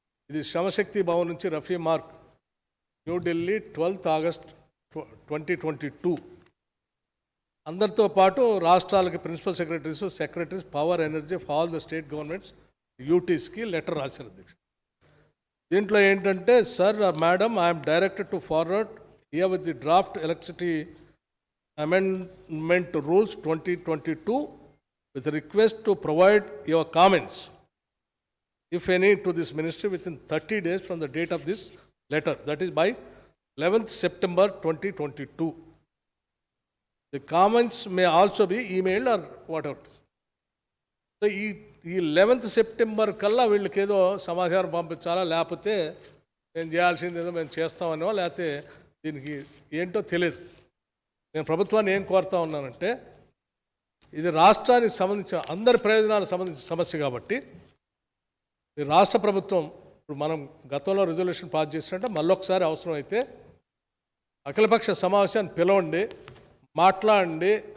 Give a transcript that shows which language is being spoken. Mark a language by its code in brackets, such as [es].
[te] ఇది శ్రమశక్తి భవన్ నుంచి Rafi mark, New Delhi 12 August 2022. అందరితో పాటు రాష్ట్రాలకి [en] principal secretaries power energy of all the state governments యూటీస్కి [te] letter రాశారు అధ్యక్ష. దీంట్లో ఏంటంటే, [en] Sir madam, I'm directed to forward here with the draft electricity amendment rules 2022 with a request to provide your comments, if any, to this ministry within 30 days from the date of this letter, that is by 11th September 2022. The comments may also be emailed or whatever. [te] So ఈ 11th September కల్లా వీళ్ళకి ఏదో సమాచారం పంపించాలా, లేకపోతే మేము చేయాల్సింది ఏదో మేము చేస్తామనో, లేకపోతే దీనికి ఏంటో తెలియదు. నేను ప్రభుత్వాన్ని ఏం కోరుతా ఉన్నానంటే, ఇది రాష్ట్రానికి సంబంధించిన అందరి ప్రయోజనాలకు సంబంధించిన సమస్య కాబట్టి ఈ రాష్ట్ర ప్రభుత్వం ఇప్పుడు మనం గతంలో రిజల్యూషన్ పాస్ చేసినట్టే మళ్ళొకసారి అవసరం అయితే అఖిలపక్ష సమావేశాన్ని పిలవండి, మాట్లాడండి.